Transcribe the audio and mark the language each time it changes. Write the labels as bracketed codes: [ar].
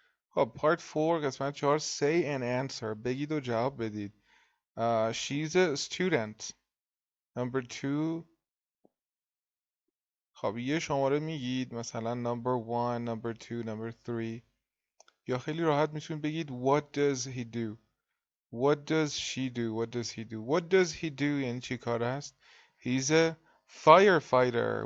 [en] خب part 4 [fa] قسمت 4 [en] say and answer. [fa] بگید و جواب بدید. [en] she's a student. [fa] Number 2 خب یه شماره میگید، مثلا [en] number 1 number 2 number 3. [fa] یا خیلی راحت میتونید بگید [en] what does he do? What does she do? What does he do? What does he do [fa] یعنی چی کار است؟ [en] He's a firefighter.